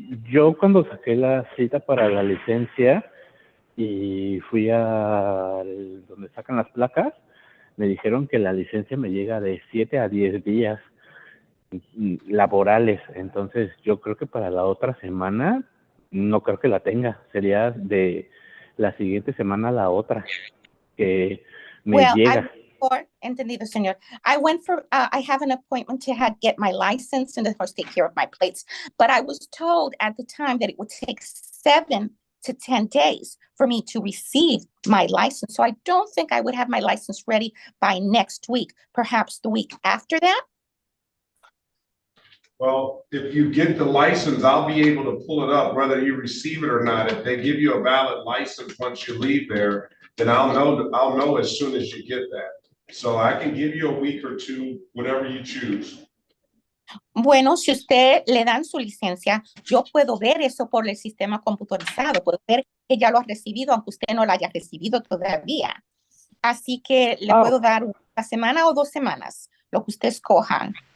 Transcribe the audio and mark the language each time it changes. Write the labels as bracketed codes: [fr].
[es] Yo cuando saqué la cita para la licencia y fui a donde sacan las placas, me dijeron que la licencia me llega de 7 a 10 días laborales. Entonces yo creo que para la otra semana no creo que la tenga. Sería de la siguiente semana a la otra que me llega. Entendido, señor. [en] I have an appointment to get my license and of course take care of my plates, but I was told at the time that it would take 7 to 10 days for me to receive my license. So I don't think I would have my license ready by next week, perhaps the week after that. Well, if you get the license, I'll be able to pull it up, whether you receive it or not. If they give you a valid license once you leave there, then I'll know as soon as you get that. So I can give you a week or two, whatever you choose. [es] Bueno, si usted le dan su licencia, yo puedo ver eso por el sistema computarizado. Puedo ver que ya lo ha recibido, aunque usted no lo haya recibido todavía. Así que le puedo dar una semana o 2 semanas, lo que usted escoja.